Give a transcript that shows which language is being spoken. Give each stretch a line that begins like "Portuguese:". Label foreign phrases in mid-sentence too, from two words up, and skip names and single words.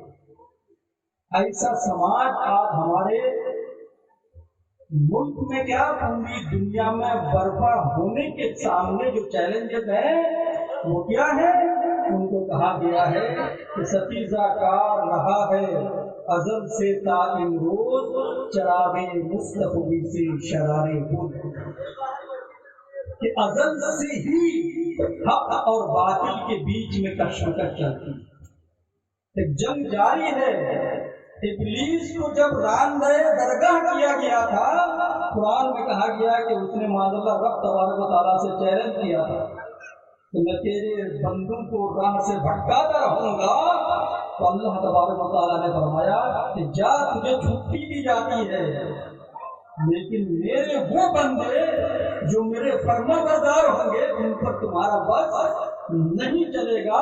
Urdu: ایسا سماج آج ہمارے ملک میں کیا پوری دنیا میں برپا ہونے کے سامنے جو چیلنجز ہیں وہ کیا ہے؟ ان کو کہا گیا ہے کہ ستیزہ کار رہا ہے ازل سے تا امروز، چراغے مستقبی سے شرارے خود، کہ ازل سے ہی حق اور باطل کے بیچ میں کشمکش چلتی ہے، ایک جنگ جاری ہے۔ ابلیس کو جب راندہ درگاہ کیا گیا تھا، قرآن میں کہا گیا کہ اس نے
Arabic: معاذ اللہ رب تبارک و تعالیٰ
Urdu: سے چیلنج کیا تھا کہ میں تیرے بندوں کو راہ سے بھٹکاتا رہوں گا، تو
Arabic: اللہ تبارک و تعالیٰ
Urdu: نے فرمایا کہ جا، تجھے چھٹی دی جاتی ہے، لیکن میرے وہ بندے جو میرے فرما بردار ہوں گے ان پر تمہارا بس نہیں چلے گا۔